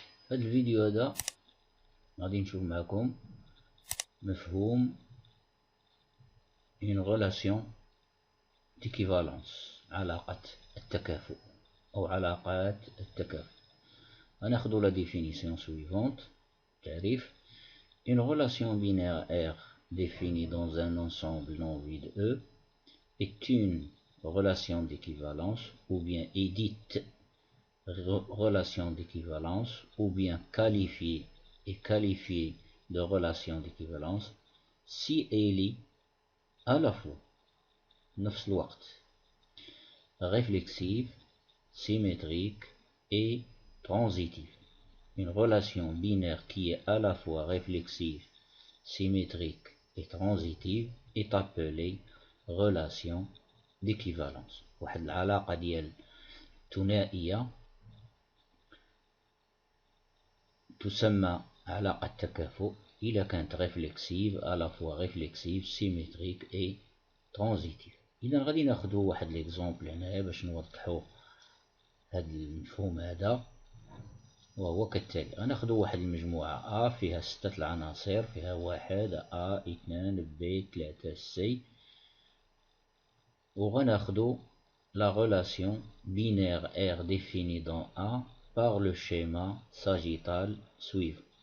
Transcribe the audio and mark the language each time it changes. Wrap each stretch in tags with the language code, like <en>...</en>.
<ar>هذا الفيديو هذا غادي نشوف معكم مفهوم</ar> <fr>une relation d'équivalence،</fr> <ar>علاقة التكافؤ أو علاقات التكافؤ.</ar> <fr>غناخدو la définition suivante. تعريف: une relation binaire R définie dans un ensemble non vide E est une relation d'équivalence ou bien est dite relation d'équivalence ou bien qualifiée de relation d'équivalence si elle est à la fois</fr> <ar>نفس الوقت</ar> <fr>réflexive, symétrique et transitive. Une relation binaire qui est à la fois réflexive, symétrique et transitive est appelée relation d'équivalence.</fr> <ar>واحد العلاقة ديال ثنائية تسمى علاقة تكافؤ إذا كانت</ar> <fr>réflexive à la fois réflexive, symétrique et transitive.</fr> <ar>إذا غادي ناخدو واحد ليكزومبل هنايا باش نوضحو هاد المفهوم هذا، وهو كالتالي. غناخدو واحد المجموعة A فيها 6 العناصر، فيها 1 A 2 B 3 C، وغناخدو</ar> <fr>la relation binaire R définie dans A par le schéma sagittal suivant.</fr>